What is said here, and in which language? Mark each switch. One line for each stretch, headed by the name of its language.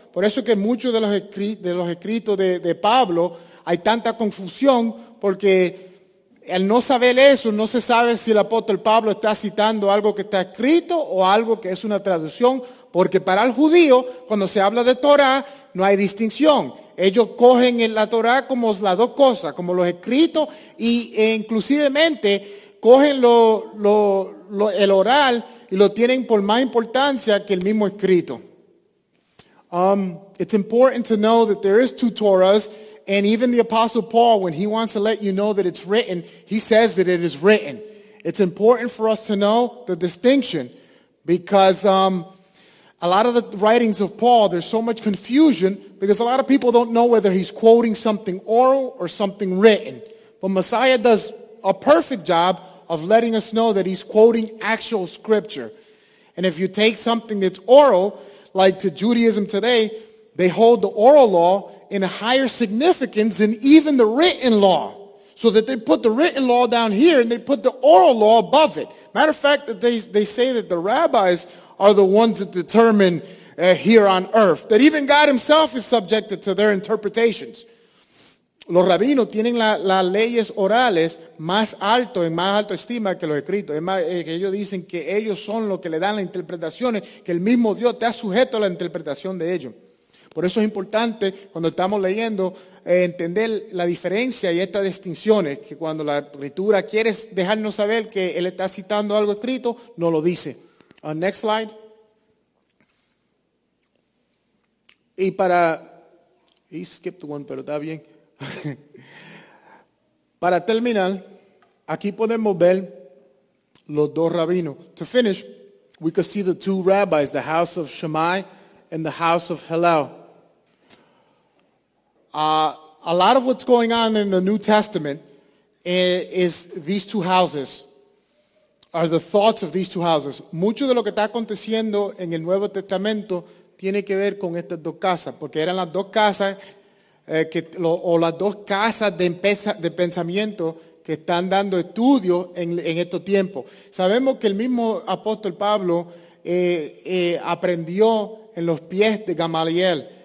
Spanish: Por eso que muchos de los escritos de Pablo hay tanta confusión, porque al no saber eso, no se sabe si el apóstol Pablo está citando algo que está escrito o algo que es una traducción, porque para el judío, cuando se habla de Torá, no hay distinción. Ellos cogen en la Torá como las dos cosas, como los escritos, e inclusivemente cogen el oral y lo tienen por más importancia que el mismo escrito.
English: It's important to know that there is two Torahs, and even the Apostle Paul, when he wants to let you know that it's written, he says that it is written. It's important for us to know the distinction, because a lot of the writings of Paul, there's so much confusion, because a lot of people don't know whether he's quoting something oral or something written. But Messiah does a perfect job of letting us know that he's quoting actual scripture. And if you take something that's oral, like to Judaism today, they hold the oral law in a higher significance than even the written law. So that they put the written law down here and they put the oral law above it. Matter of fact, that they say that the rabbis are the ones that determine here on earth. That even God himself is subjected to their interpretations.
Spanish: Los rabinos tienen las leyes orales más alto, en más alta estima que los escritos. Es más, que ellos dicen que ellos son los que le dan las interpretaciones, que el mismo Dios está sujeto a la interpretación de ellos. Por eso es importante, cuando estamos leyendo, entender la diferencia y estas distinciones, que cuando la escritura quiere dejarnos saber que él está citando algo escrito, no lo dice.
English: Next slide.
Spanish: Y
English: he skipped one,
Spanish: pero está bien. Para terminar, aquí podemos ver los dos rabinos.
English: To finish, we could see the two rabbis, the house of Shammai and the house of Hillel. A lot of what's going on in the New Testament is these two houses, are the thoughts of these two houses.
Spanish: Mucho de lo que está aconteciendo en el Nuevo Testamento tiene que ver con estas dos casas, porque eran las dos casas o las dos casas de pensamiento que están dando estudio en estos tiempos. Sabemos que el mismo apóstol Pablo aprendió en los pies de Gamaliel.